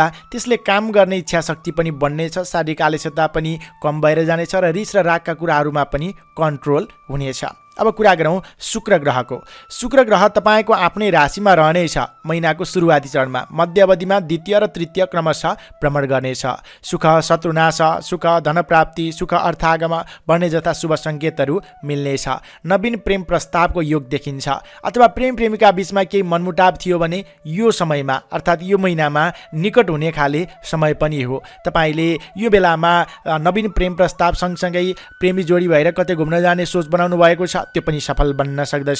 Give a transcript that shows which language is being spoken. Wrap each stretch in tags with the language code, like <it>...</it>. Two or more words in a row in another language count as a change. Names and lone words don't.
<ne>त्यसले काम गर्ने इच्छा शक्ति पनि बढ्नेछ, शारीरिक आलस्यता पनि कम भएर जानेछ र रिस र रागका कुराहरूमा पनि कन्ट्रोल हुनेछ। अब कुरा गरौँ शुक्र ग्रहको। शुक्र ग्रह तपाईँको आफ्नै राशिमा रहनेछ महिनाको सुरुवाती चरणमा। मध्य अवधिमा द्वितीय र तृतीय क्रमशः भ्रमण गर्नेछ। सुख शत्रुनाश, सुख धनप्राप्ति, सुख अर्थागम बढ्ने जस्ता शुभ सङ्केतहरू मिल्नेछ। नवीन प्रेम प्रस्तावको योग देखिन्छ अथवा प्रेम प्रेमिका बिचमा केही मनमुटाव थियो भने यो समयमा अर्थात् यो महिनामा निकट हुने खाले समय पनि हो। तपाईँले यो बेलामा नवीन प्रेम प्रस्ताव सँगसँगै प्रेमी जोडी भएर कतै घुम्न जाने सोच बनाउनु भएको छ, त्यो पनि सफल बन्न सक्दछ।</ne>